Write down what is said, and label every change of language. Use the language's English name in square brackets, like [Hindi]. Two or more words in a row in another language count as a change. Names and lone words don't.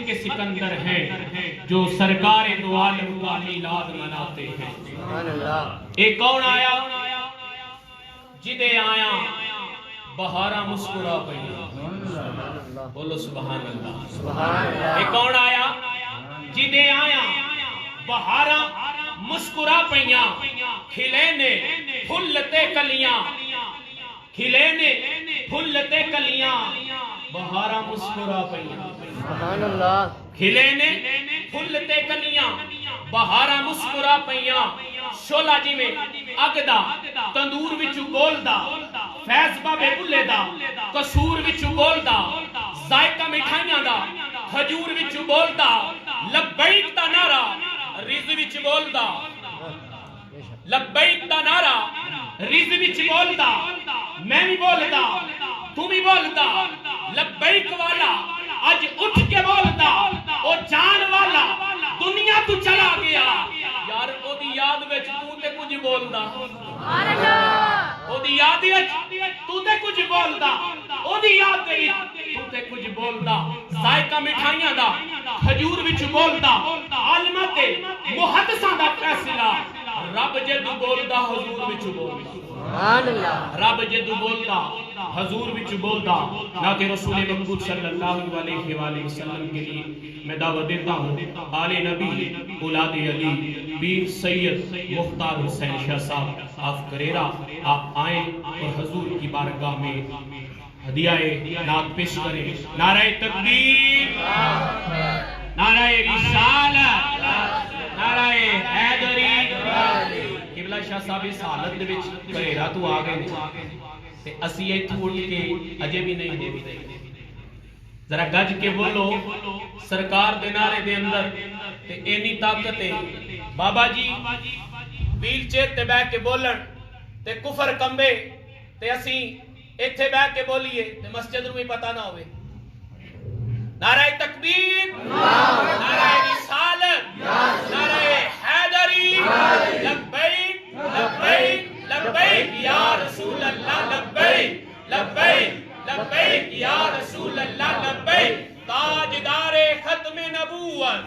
[Urdu] کے سکندر ہیں جو سرکار دو عالم کا میلاد مناتے ہیں [Punjabi] ایک کون آیا جدے آیا بہارا مسکرا پیا بولو [Arabic] سبحان اللہ [Punjabi] ایک کون آیا جدے آیا بہارا مسکرا پیا کھلے نے پھلتے کلیاں، کھلے نے پھلتے کلیاں، بہارا مسکرا پئیاں، [Arabic] سبحان اللہ، [Punjabi] کھلے نے پھلتے کلیاں، بہارا مسکرا پئیاں، شولا جی میں اگدا تندور وچ گولدا، فیض بابے بلے دا قصور وچ بولدا، ذائقہ مٹھائیاں دا کھجور وچ بولدا، لبیک دا نعرہ رز وچ بولدا، لبیک دا نعرہ رز وچ بولدا، میں بھی بولدا تو بھی بولدا، لبیک والا اج اٹھ کے بولدا، او جان والا دنیا تو چلا گیا، یار او دی یاد وچ تو تے کچھ بولدا، او دی یاد وچ تو تے کچھ بولدا، او دی یاد وچ تو تے کچھ بولدا، ذائقہ مٹھائیاں دا کھجور وچ بولدا، عالماں تے محدثاں دا فیصلہ، رب جدو بولدا حضور وچ بولدا، [Arabic] سبحان اللہ، [Punjabi] رب جدو بولدا حضور وچ بولدا، [Urdu] نات رسول مقبول [Arabic] صلی اللہ علیہ وآلہ وسلم [Urdu] کے لیے میں دعوت دیتا ہوں آل نبی اولاد علی پیر سید مختار حسین شاہ صاحب آپ کریرہ، آپ آئیں اور حضور کی بارگاہ میں ہدیہ نعت پیش کریں، نعرہ تکبیر، نعرہ رسالت، نعرہ حیدری، قبلہ شاہ صاحب اس حالت [Punjabi] دے وچ کریرہ تو آ گئے تے اسی ایتھوں اٹھ کے اجے بھی نہیں دے، ذرا گج کے بولو سرکار دے نعرے دے اندر تے اینی طاقت ہے، بابا جی ویل چیئر تے بیٹھ کے بولن تے کفر کمبے تے اسی ایتھے بیٹھ کے بولیے تے مسجد نوں بھی پتہ نہ ہوئے، نعرہ تکبیر، نعرہ رسالت، نعرہ حیدری، [Arabic] لبیک لبیک لبیک یا رسول اللہ، لبیک لبیک لبیک یا رسول اللہ، [Punjabi] لبیک، تاجدار ختم نبوت